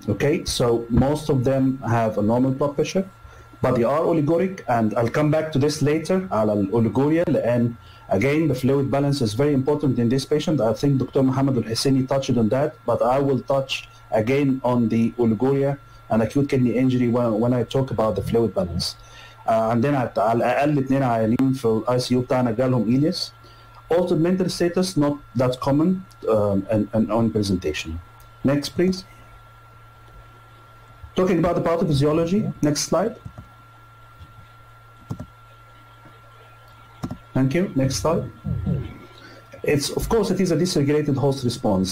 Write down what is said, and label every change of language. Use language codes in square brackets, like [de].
[en] Okay, so most of them have a normal blood pressure, but they are oliguric, and I'll come back to this later. [ar] على الأوليجوريا لأن [en] again the fluid balance is very important in this patient. I think Dr. Muhammad al-Husseini touched on that, but I will touch again on the oliguria and acute kidney injury when I talk about the fluid balance. [ar] عندنا على الأقل 2 عيانين في ال ICU بتاعنا جالهم إيليس. [en] Altered mental status, not that common and on presentation. Next, please. Talking about the pathophysiology. Next slide. Thank you. Next slide. Of course, it is a dysregulated host response.